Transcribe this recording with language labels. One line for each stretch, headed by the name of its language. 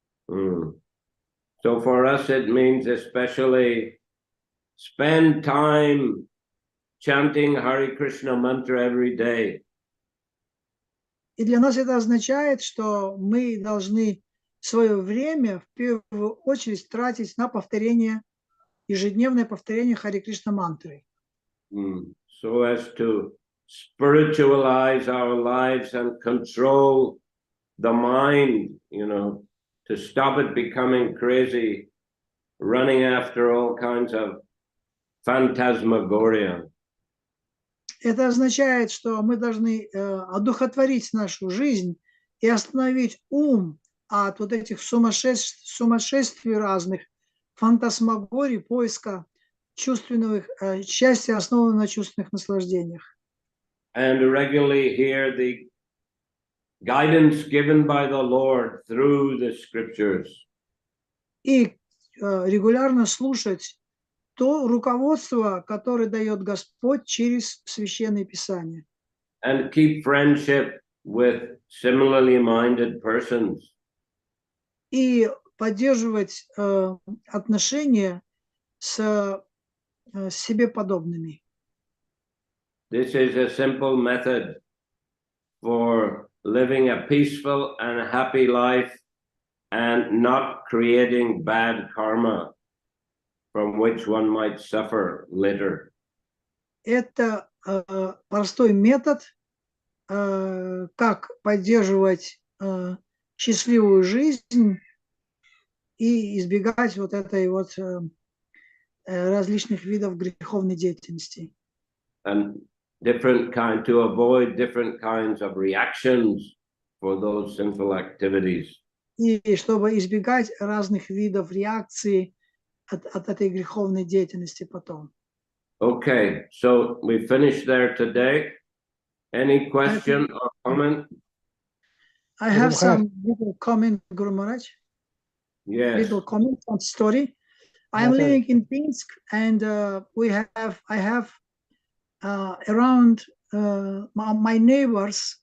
English: So for us it means especially spend time chanting Hare Krishna mantra every day.
Russian: И для нас это означает, что мы должны свое время в первую очередь тратить на повторение, ежедневное повторение Харе Кришна мантры.
English: So as to spiritualize our lives and control the mind, to stop it becoming crazy, running after all kinds of phantasmagoria.
Russian: Это означает, что мы должны одухотворить нашу жизнь и остановить ум от вот этих сумасшествий разных, фантасмагорий, поиска чувственных, счастья, основанного на чувственных наслаждениях.
English: And regularly hear the guidance given by the Lord through the scriptures.
Russian: И регулярно слушать то руководство, которое дает Господь через Священное Писание.
English: And keep friendship with similarly minded persons.
Russian: И поддерживать отношения с себе подобными.
English: This is a simple method for living a peaceful and happy life and not creating bad karma from which one might suffer later.
Russian: Это простой метод, как поддерживать счастливую жизнь и избегать вот этой вот различных видов греховной деятельности.
English: And to avoid different kinds of reactions for those sinful activities.
Russian: И чтобы избегать разных видов реакций от этой греховной деятельности потом.
English: Okay, so we finished there today. Any question or comment? I have some little comment, Guru Maharaj. Yes. Little comment on story. I am living in Pinsk, and I have around my neighbors.